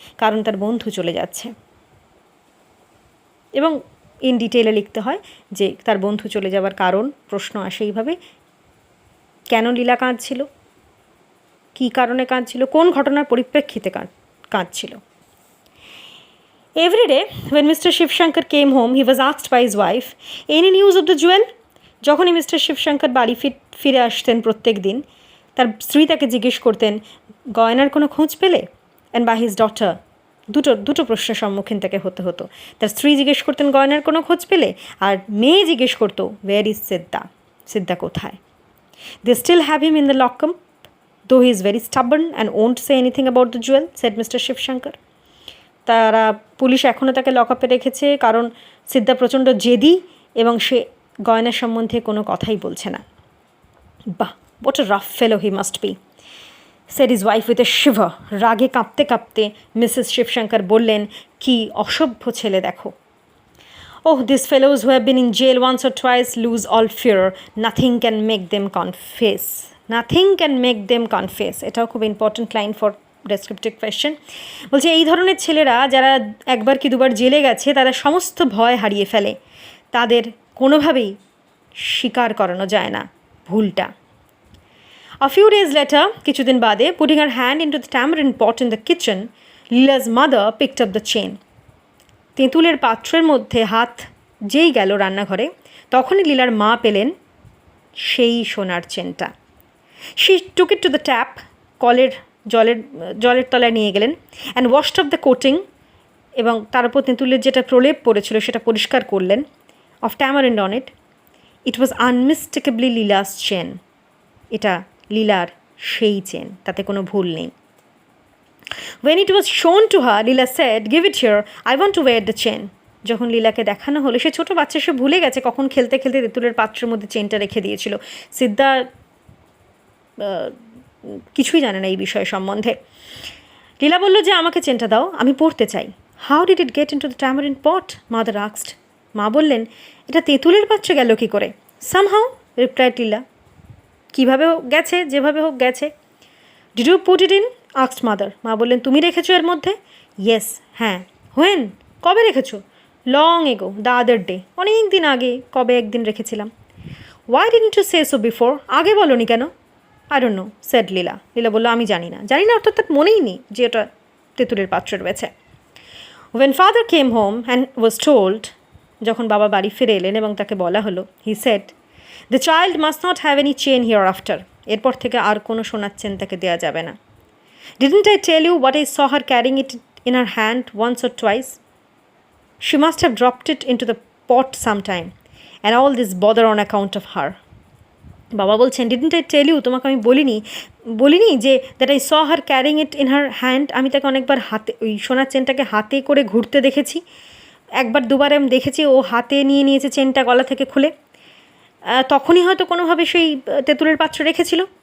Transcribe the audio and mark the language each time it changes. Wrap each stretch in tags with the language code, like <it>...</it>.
<bn>কারণ তার বন্ধু চলে যাচ্ছে। এবং ইন ডিটেলে লিখতে হয় যে তার বন্ধু চলে যাওয়ার কারণ, প্রশ্ন আসে এইভাবে, কেন লীলা কাঁদছিল, কী কারণে কাঁদছিল, কোন ঘটনার পরিপ্রেক্ষিতে কাঁদছিল।</bn> <en>Every day, when Mr. Shivshankar came home, he was asked by his wife, "Any news of the jewel?"</en> <bn>যখনই মিস্টার শিবশঙ্কর বাড়ি ফিরে আসতেন প্রত্যেক দিন, তার স্ত্রী তাকে জিজ্ঞেস করতেন, গয়নার কোনো খোঁজ পেলে?</bn> <en>and by his daughter,</en> <bn>দুটো প্রশ্নের সম্মুখীন তাকে হতে হতো। তার স্ত্রী জিজ্ঞেস করতেন গয়নার কোনো খোঁজ পেলে, আর মেয়ে জিজ্ঞেস করতো,</bn> <en>where is Siddha,</en> <bn>সিদ্ধা কোথায়?</bn> <en>They still have him in the lockup, though he is very stubborn and won't say anything about the jewel, said mister Shivshankar.</en> <bn>তারা পুলিশ এখনও তাকে লকআপে রেখেছে, কারণ সিদ্ধা প্রচণ্ড জেদি এবং সে গয়নার সম্বন্ধে কোনো কথাই বলছে না।</bn> <en>বাহ, what a rough fellow he must be, said his wife with a shiver.</en> <bn>রাগে কাঁপতে কাঁপতে মিসেস শিবশঙ্কর বললেন, কি অসভ্য ছেলে দেখো।</bn> <en>Oh, these fellows who have been in jail once or twice lose all fear. Nothing can make them confess. Nothing can make them confess.</en> <bn>এটাও খুব</bn> <en>Important line for descriptive question.</en> <bn>বলছে এই ধরনের ছেলেরা যারা একবার কি দুবার জেলে গেছে, তারা সমস্ত ভয় হারিয়ে ফেলে, তাদের কোনোভাবেই স্বীকার করানো যায় না ভুলটা।</bn> <en>A few days later,</en> <bn>কিছুদিন বাদে,</bn> <en>putting her hand into the tamarind pot in the kitchen, Leela'S mother picked up the chain.</en> <bn>তেঁতুলের পাত্রের মধ্যে হাত যেই গেল রান্নাঘরে, তখনই লীলার মা পেলেন সেই সোনার চেনটা।</bn> <en>she took it to the tap,</en> <bn>কলের জলের তলায় নিয়ে গেলেন,</bn> <en>and washed off the coating,</en> <bn>এবং তার উপর তেঁতুলের যেটা প্রলেপ পড়েছিল সেটা পরিষ্কার করলেন,</bn> <en>Of tamarind on it. It was unmistakably Leela's chain.</en> <bn>এটা লীলার সেই চেন, তাতে কোনো ভুল নেই।</bn> <en>When it was shown to her, Leela said, "Give it here. I want to wear the chain."</en> <bn>যখন লীলাকে দেখানো হলো, সে ছোটো বাচ্চা, সে ভুলে গেছে কখন খেলতে খেলতে তেঁতুলের পাত্রের মধ্যে চেনটা রেখে দিয়েছিল। সিদ্ধা কিছুই জানে না এই বিষয় সম্বন্ধে। লীলা বলল যে আমাকে চেনটা দাও, আমি পড়তে চাই।</bn> <en>How did it get into the tamarind pot, mother asked.</en> <bn>মা বললেন, এটা তেঁতুলের পাত্রে গেল কী করে?</bn> <en>Somehow, replied Leela.</en> <bn>কীভাবে গেছে, যেভাবে হোক গেছে।</bn> <en>Did you put it in, asked mother.</en> <bn>মা বললেন, তুমি রেখেছো এর মধ্যে? ইয়েস, হ্যাঁ। হোয়েন, কবে রেখেছো?</bn> <en>long ago, the other day,</en> <bn>অনেক দিন আগে, কবে একদিন রেখেছিলাম।</bn> <en>why didn't you say so before,</en> <bn>আগে বলোনি কেন?</bn> <en>I don't know, said Leela.</en> <bn>লীলা বললো, আমি জানি না। জানি না অর্থাৎ তার মনেই নেই যে ওটা তেঁতুলের পাত্রে রয়েছে।</bn> <en>when father came home and was told,</en> <bn>যখন বাবা বাড়ি ফিরে এলেন এবং তাকে বলা হলো,</bn> <en>he said, the child must not have any chain hereafter,</en> <bn>এরপর থেকে আর কোনো সোনার চেন তাকে দেওয়া যাবে না।</bn> <en>Didn't I tell you what I saw her carrying it in her hand once or twice? She must have dropped it into the pot sometime, and all this bother on account of her.</en> <bn>বাবা বলছেন,</bn> <en>didn't I tell you,</en> <bn>তোমাকে আমি বলিনি যে</bn> <en>that I saw her carrying it in her hand,</en> <bn>আমি তাকে অনেকবার হাতে, ওই সোনার চেনটাকে হাতে করে ঘুরতে দেখেছি। একবার দুবার আমি দেখেছি ও হাতে নিয়ে নিয়েছে চেনটা গলা থেকে খুলে, তখনই হয়তো কোনোভাবে সেই তেঁতুলের পাত্র রেখেছিল।</bn>